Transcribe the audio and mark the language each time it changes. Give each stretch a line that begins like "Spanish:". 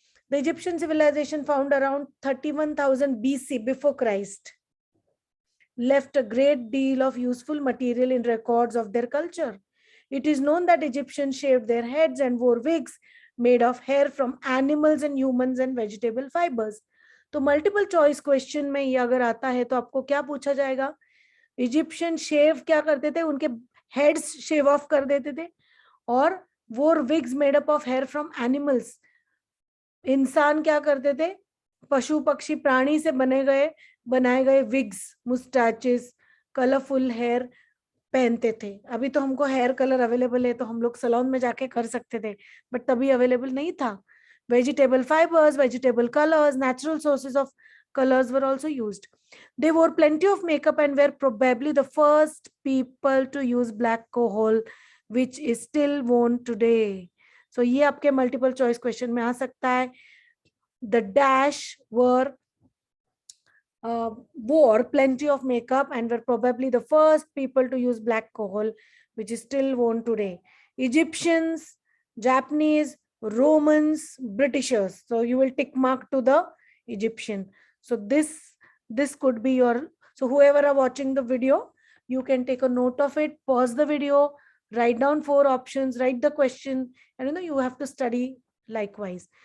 English: The Egyptian civilization found around 31,000 BC before Christ left a great deal of useful material in records of their culture. It is known that Egyptians shaved their heads and wore wigs made of hair from animals and humans and vegetable fibers.
Hindi: तो multiple choice question में ये अगर आता है तो आपको क्या पूछा जाएगा?
English: Egyptian shave
Hindi: क्या करते थे?
English: उनके heads shave off
Hindi: कर देते थे और
English: Wore wigs made up of hair from animals.
Hindi: इंसान क्या करते थे? पशु पक्षी प्राणी से बनाए गए विग्स, मुस्टैचेस, कलरफुल हेयर पहनते थे. अभी तो हमको हेयर कलर अवेलेबल है तो हम लोग सैलून में जाके कर सकते थे, बट तभी अवेलेबल नहीं था.
English: Vegetable fibers, vegetable colors, natural sources of colors were also used. They wore plenty of makeup and were probably the first people to use black coal, which is still worn today.
Hindi: So ये आपके multiple choice question में आ सकता है.
English: The dash wore plenty of makeup and were probably the first people to use black coal, which is still worn today. Egyptians, Japanese, Romans, Britishers. So you will tick mark to the Egyptian. So this could be your, so whoever are watching the video, you can take a note of it, pause the video, write down 4 options, write the question, and you have to study likewise.